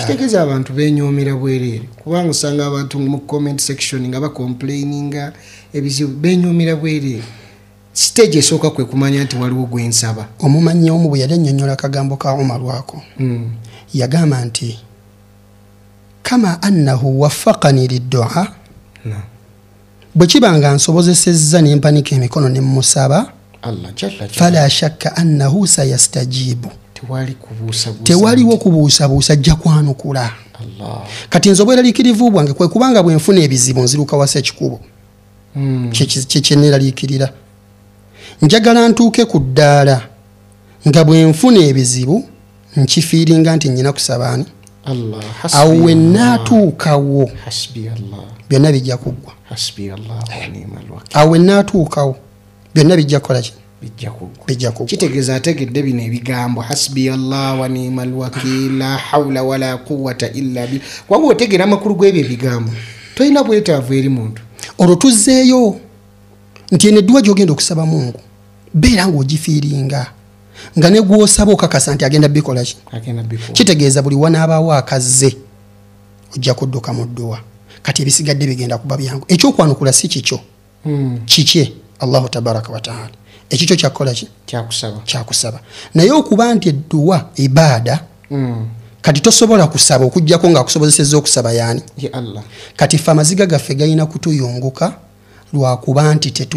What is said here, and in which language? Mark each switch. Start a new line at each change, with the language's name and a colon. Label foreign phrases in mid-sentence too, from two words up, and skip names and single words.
Ganda: kitegeeza abantu beenyoomera bwereere kubanga osanga abantu mu
English: comment section
Ganda: nga bacomplaininga ebizibu beenyoomera bwereere stage esooka kwe kumanya nti waliwo gwensaba omumanyi omu bwe yali annyonnyola akagambo ka Umar wako yagamba nti
Arabic: كما أنه وفقني للدعاء
Ganda: bwe kiba nga nsobozesezza ne mpanika emikono ne mmusaba
Arabic: فلا شك أنه سيستجيب
Ganda: tewaliwo kubuusabuusa ajja kwanukula kati nze obweraliikirivu bwange kwe kubanga bwe nfuna ebizibu nziruka wasa ekikubo kyeneraliikirira njagala ntuuke ku ddaala nga bwe nfuna ebizibu nkifiiringa nti nnyina kusabaani awo we naatuukawo byonna bijja kuggwa awo we naatuukawo byonna bijja kukola ki bijja kuggwa kitegeeza ategedde bino ebigambo
Arabic: حسبي الله ونعم الوكيل لا حول ولا قوة إلا بالله
Ganda: wabwe otegera amakulu g'ebyo ebigambo tolina bwetaavu eri muntu olwo tuzzeeyo nti eno edduwa gy'ogenda okusaba mungu beera ng'ogifiiringa nga ne gw'osaba okakasa nti agenda bikola ki kitegeeza buli wanaabaawo akazze ojja kudduka mu dduwa kati ebisigadde bigenda kuba byangu ekyokwanukula si kikyo kikye
Arabic: الله تبارك وتعالى
Ganda: ekikyo kyakukola ki kyakusaba naye okuba nti edduwa ibaada kati tosobola kusaba okujjako ng'akusobozesezza okusaba yaani kati fe amaziga gaffe galina kutuyunguka lwakuba nti